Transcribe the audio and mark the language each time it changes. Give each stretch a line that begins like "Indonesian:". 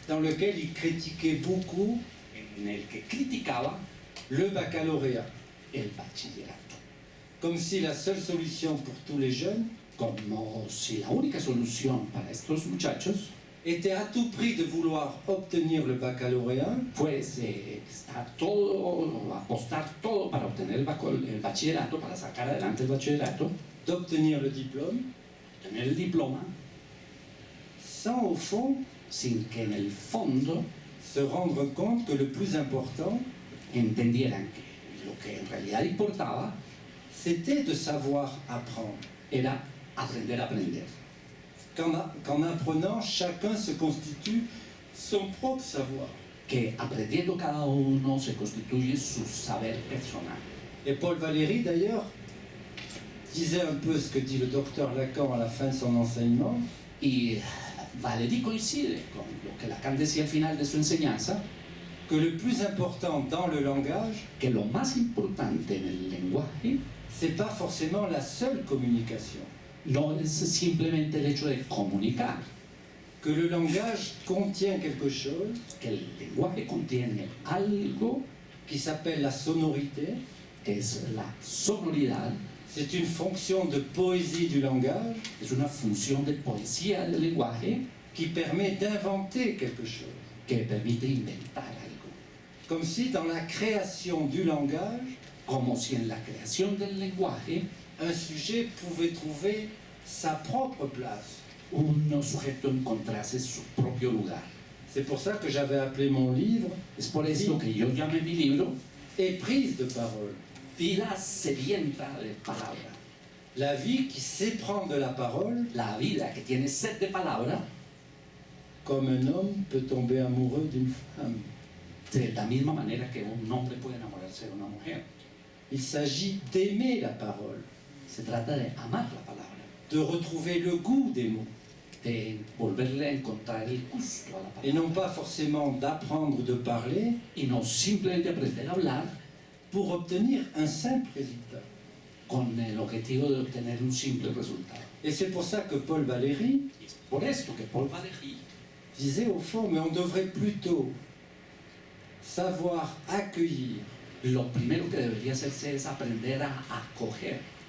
French: Dans lequel il critiquait beaucoup
Spanish: en el que criticaba
French: le baccalauréat,
Spanish: el bachillerato,
French: comme si la seule solution pour tous les jeunes
Spanish: como si la única solución para estos muchachos
French: était à tout prix de vouloir obtenir le baccalauréat
Spanish: fuese apostar todo para obtener el bachillerato, para sacar adelante el bachillerato,
French: d'obtenir le diplôme,
Spanish: obtener el diploma,
French: sans au fond
Spanish: sin que en el fondo
French: se rendre compte que le plus important,
Spanish: entendieran que lo que en realidad importaba
French: c'était de savoir apprendre.
Spanish: era aprender a aprender.
French: Qu'en apprenant, chacun se constitue son propre savoir.
Spanish: Que aprendiendo cada uno se constituye su saber personal.
French: Et Paul Valéry, d'ailleurs, disait un peu ce que dit le docteur Lacan à la fin de son enseignement.
Spanish: Y Valéry coincide con lo que Lacan decía al final de su enseñanza,
French: Que le plus important dans le langage,
Spanish: que lo más importante en el lenguaje
French: c'est pas forcément la seule communication.
Spanish: no es simplemente el hecho de comunicar,
French: Que le langage contient quelque chose
Spanish: que el lenguaje contiene algo
French: qui s'appelle la sonorité.
Spanish: que es la sonoridad,
French: C'est une fonction de poésie du langage
Spanish: es una función de poesía del lenguaje
French: qui permet d'inventer quelque chose.
Spanish: que permite inventar algo.
French: Comme si dans la création du langage,
Spanish: Como si en la creación del lenguaje
French: un sujet pouvait trouver sa propre place.
Spanish: un sujeto encontrase su propio lugar.
French: C'est pour ça que j'avais appelé mon livre
Spanish: Es por esto que yo llamé mi libro
French: Éprise de parole.
Spanish: Vida sedienta de palabra.
French: La vie qui s'éprend de la parole,
Spanish: La vida que tiene sed de palabra,
French: comme un homme peut tomber amoureux d'une femme.
Spanish: de la misma manera que un hombre puede enamorarse de una mujer.
French: Il s'agit d'aimer la parole,
Spanish: Se trata de amar la palabra,
French: de retrouver le goût des mots,
Spanish: de volverle a encontrar el gusto a la
French: et
Spanish: palabra.
French: non pas forcément d'apprendre de parler
Spanish: Y no simplemente aprender a hablar
French: pour obtenir un simple résultat.
Spanish: con el objetivo de obtener un simple resultado.
French: Et c'est pour ça que Paul Valéry
Spanish: Y es por esto que Paul Valéry
French: disait au fond, mais on devrait plutôt savoir accueillir
Spanish: lo primero que debería hacerse es aprender a acoger